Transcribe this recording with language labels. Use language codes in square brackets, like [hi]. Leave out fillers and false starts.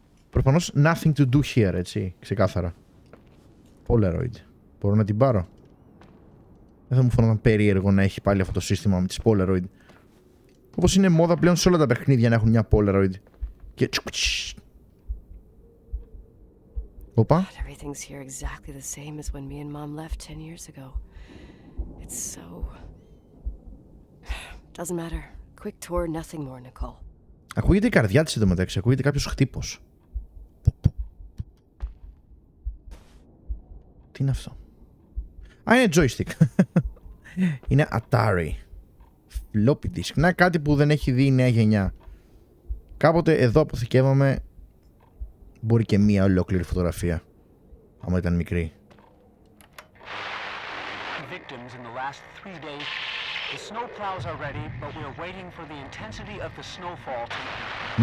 [el] Προφανώς [en] nothing to do here, [el] έτσι, ξεκάθαρα. Polaroid. Μπορώ να την πάρω. Δεν θα μου φαίνονταν περίεργο να έχει πάλι αυτό το σύστημα με τις Polaroid. Όπως είναι μόδα πλέον σε όλα τα παιχνίδια να έχουν μια Polaroid. Και... Οπα. [en] Everything's here exactly the same as when me and Mom left 10 years ago. It's so... Doesn't matter. Quick tour, nothing more, Nicole. [el] Ακούγεται η καρδιά της εντωμεταξύ. Ακούγεται κάποιος χτύπος. Τι είναι αυτό? Α, είναι joystick. Είναι Atari. Floppy disk. Να, κάτι που δεν έχει δει η νέα γενιά. Κάποτε εδώ αποθηκεύαμε μπορεί και μία ολόκληρη φωτογραφία. Άμα ήταν μικρή. [en] Victims in the last 3 days. The snow plows are ready, but we are waiting for the intensity of the snowfall to